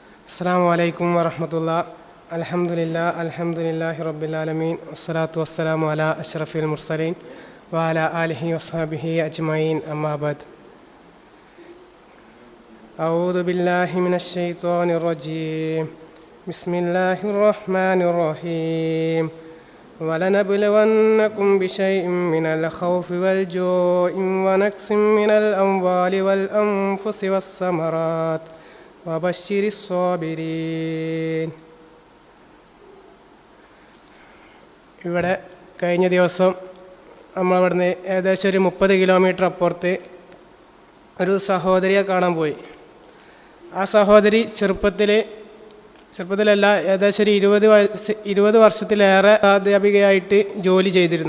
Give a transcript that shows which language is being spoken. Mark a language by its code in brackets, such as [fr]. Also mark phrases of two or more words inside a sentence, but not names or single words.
[ar] السلام عليكم ورحمة الله الحمد لله رب العالمين. والصلاة والسلام على أشرف المرسلين وعلى آله وصحبه أجمعين. أما بعد أعوذ بالله من الشيطان الرجيم. بسم الله الرحمن الرحيم. وَلَنَبْلُوَنَّكُمْ بِشَيْءٍ مِّنَ الْخَوْفِ وَالْجُوعِ وَنَقْصٍ مِّنَ الْأَمْوَالِ وَالْأَنفُسِ وَالثَّمَرَاتِ وَبَشِّرِ الصَّابِرِينَ. [ml] ഇവിടെ കഴിഞ്ഞ ദിവസം നമ്മളിവിടുന്ന് ഏകദേശം ഒരു 30 കിലോമീറ്റർ അപ്പുറത്ത് ഒരു സഹോദരിയെ കാണാൻ പോയി. ആ സഹോദരി ചെറുപ്പത്തിലല്ല, ഏകദേശം ഒരു 20 വർഷത്തിലേറെ അധ്യാപികയായിട്ട് ജോലി ചെയ്തിരുന്നു.